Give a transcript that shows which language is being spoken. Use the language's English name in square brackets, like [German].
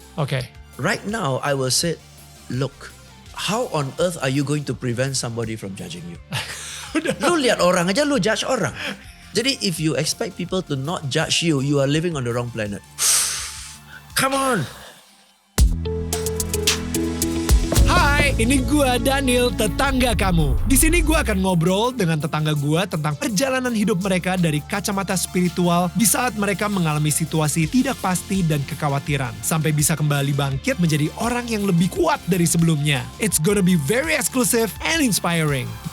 [English] Okay. Right now, I will say, look, how on earth are you going to prevent somebody from judging you? [Indonesian] Lu lihat orang aja, lu judge orang. Jadi [English] if you expect people to not judge you, you are living on the wrong planet. Come on. [Indonesian] Hai, ini gua Daniel, tetangga kamu. Di sini gua akan ngobrol dengan tetangga gua tentang perjalanan hidup mereka dari kacamata spiritual di saat mereka mengalami situasi tidak pasti dan kekhawatiran, sampai bisa kembali bangkit menjadi orang yang lebih kuat dari sebelumnya. [English] It's gonna be very exclusive and inspiring.